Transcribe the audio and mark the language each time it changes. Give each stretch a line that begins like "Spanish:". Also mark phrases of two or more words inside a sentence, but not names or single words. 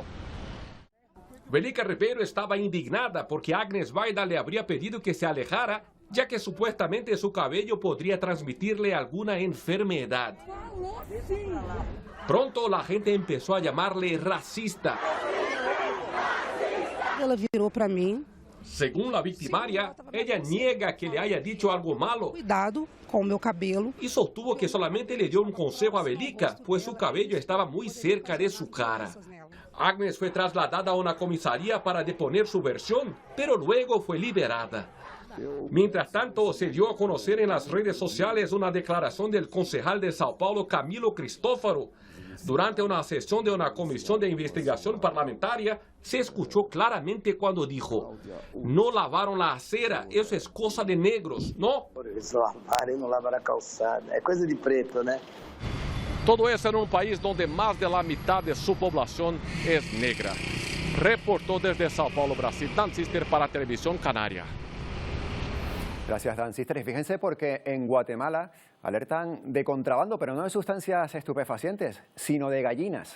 Spanish: Belica Ribeiro estaba indignada porque Agnes Vaida le habría pedido que se alejara, ya que supuestamente su cabello podría transmitirle alguna enfermedad. Pronto la gente empezó a llamarle racista.
Portuguese: Ela virou para mim.
Spanish: Según la victimaria, ella niega que le haya dicho algo malo.
Portuguese: Cuidado com o meu cabelo.
Spanish: Y sostuvo que solamente le dio un consejo a Belica, pues su cabello estaba muy cerca de su cara. Agnes fue trasladada a una comisaría para deponer su versión, pero luego fue liberada. Mientras tanto, se dio a conocer en las redes sociales una declaración del concejal de Sao Paulo, Camilo Cristófaro. Durante una sesión de una comisión de investigación parlamentaria, se escuchó claramente cuando dijo: no lavaron la acera, eso es cosa de negros, ¿no?
Portuguese: No lavar a calçada, é coisa de preto, né?
Spanish: Todo eso en un país donde más de la mitad de su población es negra. Reportó desde Sao Paulo, Brasil, Dan Sister para Televisión Canaria. Gracias, Dan Sister. Y fíjense porque en Guatemala alertan de contrabando, pero no de sustancias estupefacientes, sino de gallinas.